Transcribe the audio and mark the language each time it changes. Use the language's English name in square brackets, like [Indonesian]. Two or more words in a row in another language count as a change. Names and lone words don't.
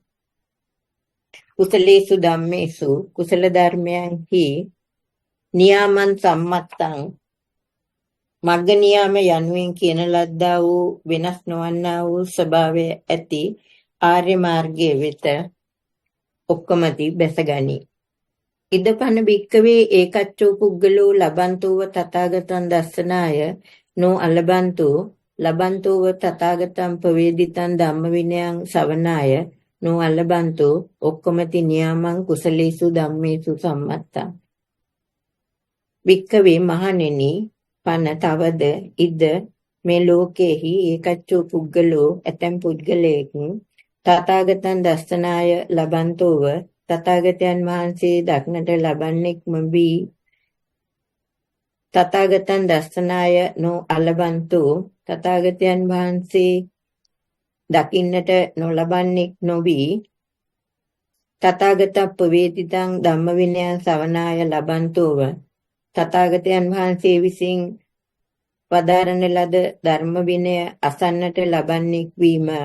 [Pali] කුසලේසු ධම්මේසු [Sinhala] කුසල ධර්මයන්හි [Pali] නියාමං සම්මත්තං [Sinhala] මග්ග නියාම යනුවෙන් කියන ලද්දා වූ වෙනස් නොවන්නා වූ ස්වභාවය ඇති ආර්ය මාර්ගයේ වෙත ඔක්කමති බැසගනි. [Pali] ඉදපන භික්කවේ ඒකච්චෝ පුද්ගලෝ ලබන්තෝව තථාගතං දස්සනාය නෝ අලබන්තෝ ලබන්තෝව තථාගතං පවේදිතං ධම්මවිනයං ශවනාය නෝ අලබන්තෝ ඔක්කමති නියාමං කුසලේසු ධම්මේසු සම්මත්තං. [Sinhala] භික්කවේ මහණෙනි, පන තවද ඉද මේ ලෝකෙහි [Pali] ඒකච්චෝ පුද්ගලෝ [Sinhala] ඇතැම් පුද්ගලයෙක් [Pali] තථාගතං දස්සනාය ලබන්තෝව [Sinhala] තථාගතයන් වහන්සේ දක්නට ලබන්නේක්ම වී [Pali] තථාගතං දස්සනාය නෝ අලබන්තෝ [Sinhala] තථාගතයන් වහන්සේ දකින්නට නොලබන්නේක් නොවී [Pali] තථාගතප්පවේදිතං ධම්මවිනයං ශවනාය ලබන්තෝව [Sinhala] තථාගතයන් වහන්සේ විසින් වදාරන ලද ධර්ම විනය අසන්නට ලබන්නේක් වීම